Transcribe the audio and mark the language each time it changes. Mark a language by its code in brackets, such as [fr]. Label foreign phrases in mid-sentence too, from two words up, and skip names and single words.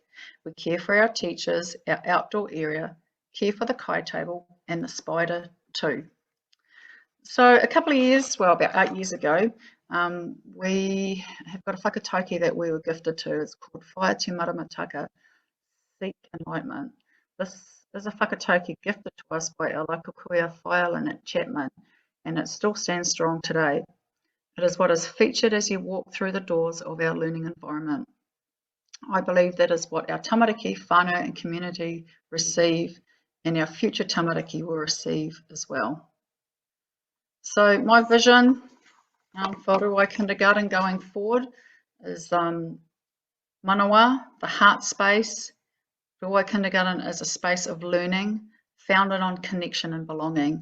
[en] We care for our teachers, our outdoor area, care for the kai table, and the spider too. So a couple of years, well about 8 years ago, we have got a whakatauki that we were gifted to. It's called [mi] Whaia Te Maramataka [en] seek enlightenment. This is a whakatauki gifted to us by our local [mi] kuia whaia [en] Lynette Chapman, and it still stands strong today. It is what is featured as you walk through the doors of our learning environment. I believe that is what our [mi] tamariki, whānau [en] and community receive, and our future tamariki will receive as well. So my vision for Ruai Kindergarten going forward is manawa, the heart space. Ruai Kindergarten is a space of learning founded on connection and belonging.